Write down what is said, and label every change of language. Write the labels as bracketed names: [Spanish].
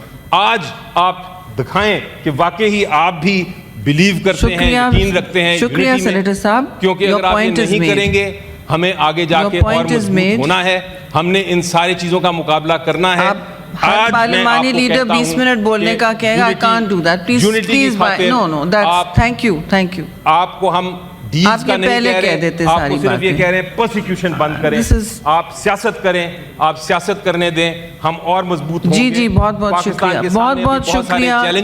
[Urdu] آج آپ دکھائیں کہ واقعی آپ بھی بلیو کرتے ہیں, یقین رکھتے ہیں شکریہ سینیٹر صاحب, کیونکہ اگر آپ یہ نہیں کریں گے ہمیں آگے جا کے اور مضبوط ہونا ہے, ہم نے ان ساری چیزوں کا مقابلہ کرنا ہے. ہر پارلیمانی لیڈر 20 منٹ بولنے کا کہے گا, [English] I can't do that. Please, no, that's, thank you. [Urdu] آپ کو ہم ڈیلز کا نہیں کہہ رہے, آپ کو صرف یہ کہہ رہے ہیں پرسیکیوشن بند کریں, آپ سیاست کریں, آپ سیاست کرنے دیں, ہم اور مضبوط ہوں گے. جی بہت بہت شکریہ, بہت بہت شکریہ.